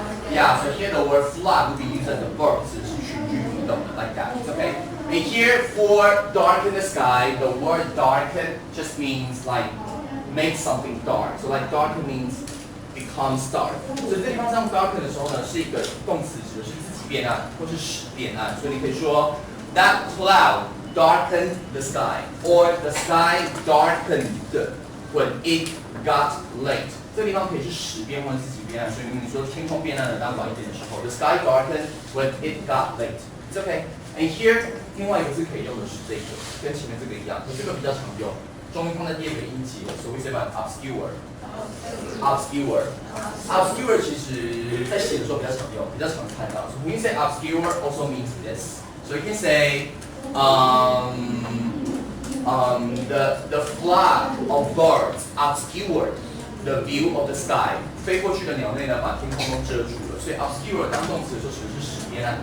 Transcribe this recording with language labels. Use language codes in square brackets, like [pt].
[en] Yeah, so here the word flock will be used as a verb, [zh] 只是群居活动 [en] like that. It's okay. And here for darken the sky, the word darken just means like make something dark. So like darken means becomes dark. [zh] 所以这地方上 darken 的时候呢，是一个动词，指的是自己变暗或是使变暗。所以你可以说 [en] that cloud darkened the sky, or the sky darkened when it got late. [zh] 这个地方可以是使变或者自己变暗，所以你说天空变暗了，当晚一点的时候 ， [en] the sky darkened when it got late. It's okay. And here [zh] 另外一个字可以用的是这个，跟前面这个一样，可这个比较常用，中音放在第二个音节，所以会 say about obscure. Obscure 其实在写的时候比较常用，比较常看到。 [en] So when you say obscure, also means this. So you can say the flock of birds obscured the view of the sky. [zh] 飞过去的鸟类呢，把天空都遮住了。所以 obscure 当动词的时候指的是使变暗。